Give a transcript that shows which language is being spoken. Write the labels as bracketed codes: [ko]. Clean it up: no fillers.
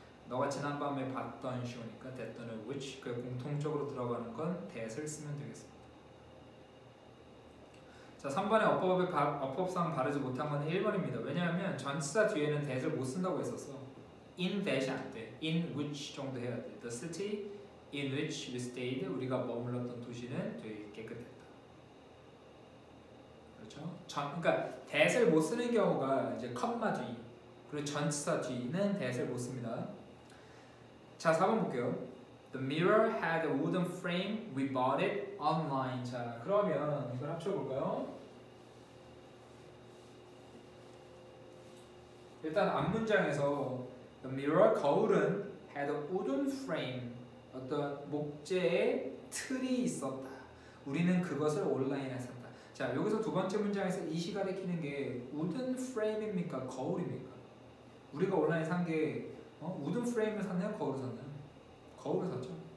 [ko] 너가 지난밤에 봤던 show니까 that 또는 which. 그 공통적으로 들어가는 건 that을 쓰면 되겠습니다. 자, 3번에 어법상 바르지 못한 건 1번입니다. 왜냐하면 전치사 뒤에는 that을 못 쓴다고 했었어. in that이 안 돼. in which 정도 해야 돼. [en] The city in which we stayed. [ko] 우리가 머물렀던 도시는 되게 깨끗했다. 그렇죠? 그러니까 that을 못 쓰는 경우가 이제 컴마 뒤 그리고 전치사 뒤는 that을 못 씁니다. 자, 4번 볼게요. [en] The mirror had a wooden frame. We bought it online. [ko] 자, 그러면 이걸 합쳐볼까요? 일단 앞문장에서 [en] The mirror, [ko] 거울은 [en] had a wooden frame. [ko] 어떤 목재의 틀이 있었다. 우리는 그것을 온라인에 샀다. 자, 여기서 두 번째 문장에서 이시 가리키는 게 wooden frame입니까? 거울입니까? 우리가 온라인에 산 게 wooden frame을 샀나요? 거울을 샀나요? 거울을 샀죠.